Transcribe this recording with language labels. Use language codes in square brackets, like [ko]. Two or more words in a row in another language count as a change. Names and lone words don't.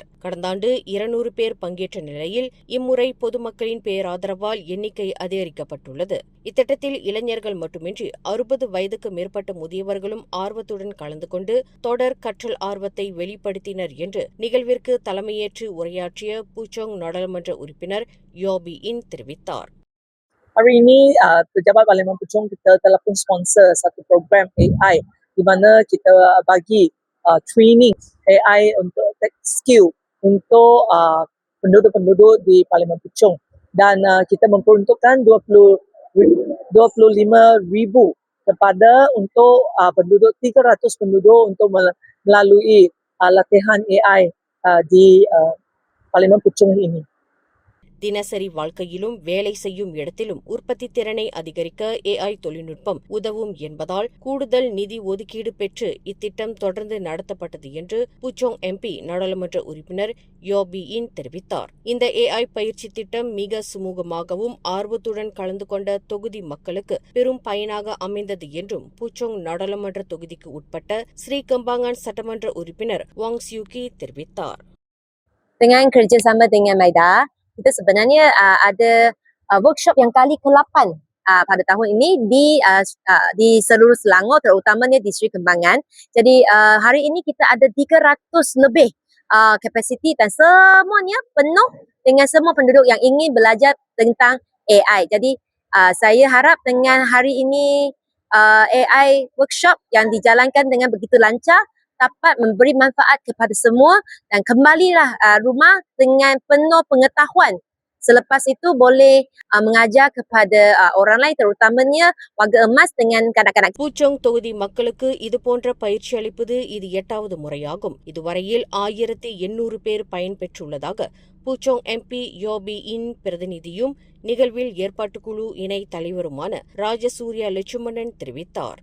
[ta] கடந்த ஆண்டு 200 பேர் பங்கேற்ற நிலையில் இம்முறை பொதுமக்களின் பேராதரவால் எண்ணிக்கை அதிகரிக்கப்பட்டுள்ளது. இத்திட்டத்தில் இளைஞர்கள் மட்டுமின்றி 60 வயதுக்கு மேற்பட்ட முதியவர்களும் ஆர்வத்துடன் கலந்து கொண்டு தொடர் கற்றல் ஆர்வத்தை வெளிப்படுத்தினர் என்று நிகழ்விற்கு தலைமையேற்று உரையாற்றிய பூச்சோங் நாடாளுமன்ற உறுப்பினர் யோபி இன் தெரிவித்தார். [ms] Hari ini Pejabat Parlimen Puchong kita telah pun sponsor satu program AI di mana kita bagi training AI untuk [en] tech skill [ms] untuk penduduk-penduduk di Parlimen Puchong dan kita memperuntukkan 25,000 kepada untuk penduduk 300 penduduk untuk melalui latihan AI di Parlimen Puchong ini. [ta] தினசரி வாழ்க்கையிலும் வேலை செய்யும் இடத்திலும் உற்பத்தி திறனை அதிகரிக்க AI தொழில்நுட்பம் உதவும் என்பதால் கூடுதல் நிதி ஒதுக்கீடு பெற்று இத்திட்டம் தொடர்ந்து நடத்தப்பட்டது என்று புச்சோங் MP நாடாளுமன்ற உறுப்பினர் யோபியின் தெரிவித்தார். இந்த AI பயிற்சி திட்டம் மிக சுமூகமாகவும் ஆர்வத்துடன் கலந்து கொண்ட தொகுதி மக்களுக்கு பெரும் பயனாக அமைந்தது என்றும் புச்சோங் நாடாளுமன்ற தொகுதிக்கு உட்பட்ட ஸ்ரீகம்பாங்கான் சட்டமன்ற உறுப்பினர் வாங் சியூகி தெரிவித்தார். [ms] Dengan kerjasama dengan MIDA, kita sebenarnya ada workshop yang kali ke-8 pada tahun ini di seluruh Selangor, terutamanya di Sri Kembangan. Jadi hari ini kita ada 300 lebih kapasiti dan semuanya penuh dengan semua penduduk yang ingin belajar tentang AI. Jadi saya harap dengan hari ini [en] AI workshop [ms] yang dijalankan dengan begitu lancar dapat memberi manfaat kepada semua dan kembalilah rumah dengan penuh pengetahuan. Selepas itu boleh mengajar kepada orang lain, terutamanya warga emas dengan kanak-kanak. [ta] பூச்சோங் தொகுதி மக்களுக்கு இதுபோன்ற பயிற்சி அளிப்பது இது 8வது முறையாகும். இதுவரையில் 1800 பேர் பயன்பெற்றுள்ளதாக பூச்சோங் MP யோபியின் பிரதிநிதியும் நிகழ்வில் ஏற்பாட்டுக்குழு இணை தலைவருமான ராஜசூர்யா லட்சுமணன் தெரிவித்தார்.